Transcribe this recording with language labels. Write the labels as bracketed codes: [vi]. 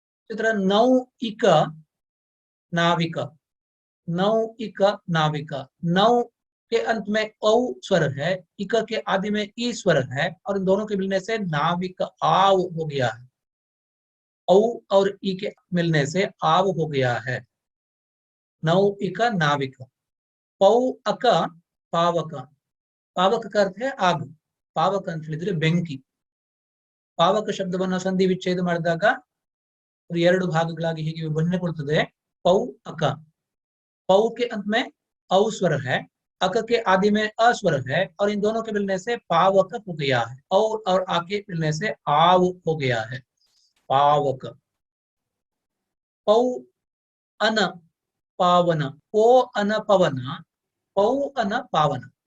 [hi] इस तरह नौ इक नाविक, नौ इक नाविक, नौ के अंत में औ स्वर है, इक के आदि में ई स्वर है, और इन दोनों के मिलने से नाविक आव हो गया है। औ और ई के मिलने से आव हो गया है, नौ इक नाविक। पौ अक पावक, पावक का अर्थ है आग, पावक [kn] ಅಂತ ಹೇಳಿದ್ರೆ ಬೆಂಕಿ। ಪಾವಕ ಶಬ್ದವನ್ನ ಸಂಧಿ ವಿಚ್ಛೇದ ಮಾಡಿದಾಗ ಎರಡು ಭಾಗಗಳಾಗಿ ಹೀಗೆ ವಿಭಜನೆಗೊಳ್ಳುತ್ತದೆ। [hi] पौ अक, पौ के अंत में औ स्वर है, अक के आदि में अस्वर है, और इन दोनों के मिलने से पावक हो गया है, और आ के मिलने से आव हो गया है, पावक। पौ अन पावन, ओ अन पवन, पौ अन पावन।